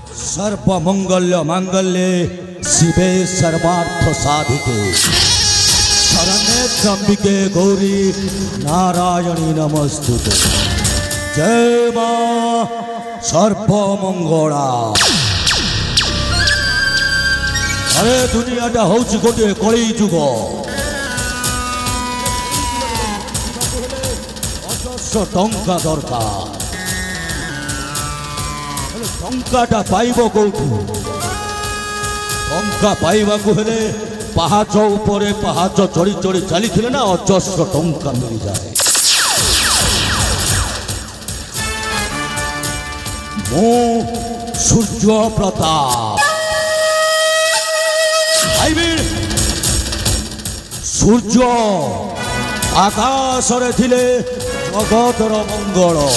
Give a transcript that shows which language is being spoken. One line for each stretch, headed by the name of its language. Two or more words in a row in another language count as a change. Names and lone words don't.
Sanskrit: सर्वमंगल्य मांगल्ये शिवे सर्वार्थ साधिके शरण्ये त्र्यंबिके गौरी नारायणी नमस्तुते।
Odia: ଜୟ ମାଁ ସର୍ବମଙ୍ଗଳା। ଅରେ ଦୁନିଆଟା ହୋଉଛି ଗୋଟେ କଳି ଯୁଗ। ଅଜସ୍ର ଟଙ୍କା ଦରକାର। ଟଙ୍କାଟା ପାଇବ କୋଉଠୁ? ଟଙ୍କା ପାଇବାକୁ ହେଲେ ପାହାଚ ଉପରେ ପାହାଚ ଚଢ଼ି ଚଢ଼ି ଚାଲି ନା ଅଜସ୍ର ଟଙ୍କା
Hindi: मिल जाए।
Odia: ମୋ ସୂର୍ଯ୍ୟ ପ୍ରତାପ ସୂର୍ଯ୍ୟ ଆକାଶ ରେ ଥିଲେ ଜଗତର ମଙ୍ଗଳ।